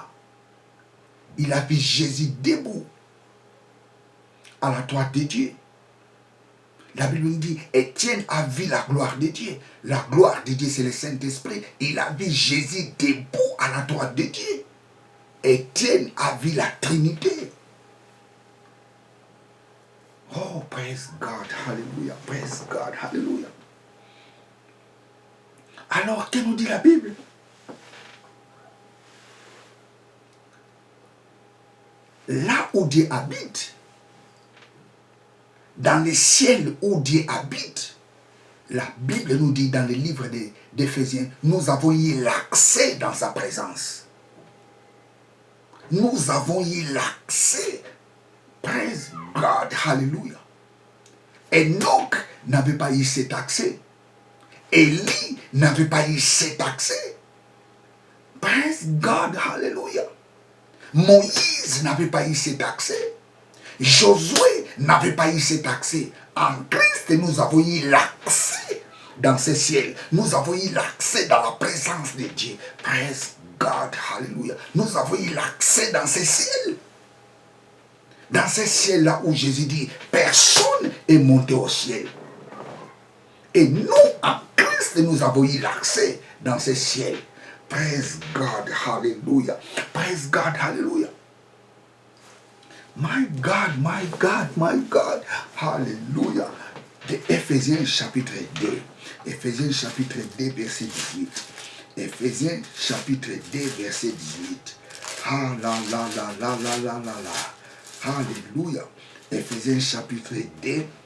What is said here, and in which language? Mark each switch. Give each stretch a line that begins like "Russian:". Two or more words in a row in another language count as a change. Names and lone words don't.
French: Il a vu Jésus debout à la droite de Dieu. La Bible nous dit, Étienne a vu la gloire de Dieu. La gloire de Dieu, c'est le Saint-Esprit. Il a vu Jésus debout à la droite de Dieu. Étienne a vu la Trinité.
English: Oh, praise God, hallelujah, praise God, hallelujah.
French: Alors, que nous dit la Bible? Là où Dieu habite, dans les ciels où Dieu habite, la Bible nous dit dans le livre d'Éphésiens, nous avons eu l'accès dans sa présence. Nous avons eu l'accès.
English: Praise God, hallelujah.
French: Enoch n'avait pas eu cet accès. Élie n'avait pas eu cet accès.
English: Praise God, hallelujah.
French: Moïse n'avait pas eu cet accès. Josué n'avait pas eu cet accès. En Christ, nous avons eu l'accès dans ce ciel. Nous avons eu l'accès dans la présence de Dieu.
English: Praise God, hallelujah.
French: Nous avons eu l'accès dans ce ciel. Dans ce ciel-là où Jésus dit, personne est monté au ciel. Et nous, en Christ, nous avons eu l'accès dans ce ciel.
English: Praise God, hallelujah. Praise God, hallelujah. My God, my God, my God, hallelujah.
French: De Éphésiens chapitre 2. Éphésiens chapitre 2, verset 18. Éphésiens chapitre 2, verset 18. Ah la la la la la la la la. Alléluia. Éphésiens chapitre 2.